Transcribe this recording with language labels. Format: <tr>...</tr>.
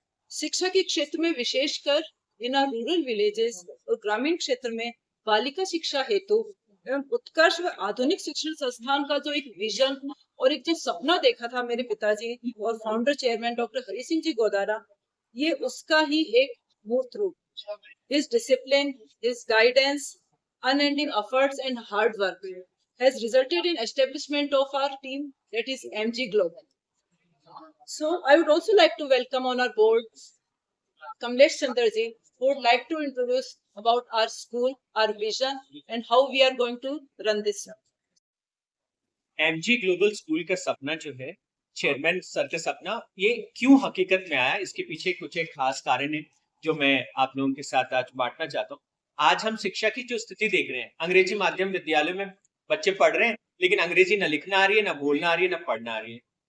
<hi>शिक्षा के क्षेत्र में विशेषकर</hi> <en>इन rural villages</en> <hi>और ग्रामीण क्षेत्र में बालिका शिक्षा हेतु एवं उत्कर्ष व आधुनिक शिक्षण संस्थान का जो एक विजन और एक जो सपना देखा था मेरे पिताजी और founder chairman doctor Hari Singh ji Godara, ये उसका ही एक मूर्त रूप।</hi> <en>His discipline, his guidance, unending efforts and hard work has resulted in establishment of our team, that is MG Global. So I would also like to welcome on our board Kamlesh Chandraji, who would like to introduce about our school, our vision, and how we are going to run this.</en> <hi>MG global school का सपना जो है, chairman sir का सपना, ये क्यों हकीकत में आया, इसके पीछे कुछ एक खास कारण है जो मैं आप लोगों के साथ आज बांटना चाहता हूँ। आज हम शिक्षा की जो स्थिति देख रहे हैं, अंग्रेजी माध्यम विद्यालय में बच्चे पढ़ रहे हैं, लेकिन अंग्रेजी न लिखना आ रही है, न बोलना आ रही है, न पढ़ना आ रही है।</hi>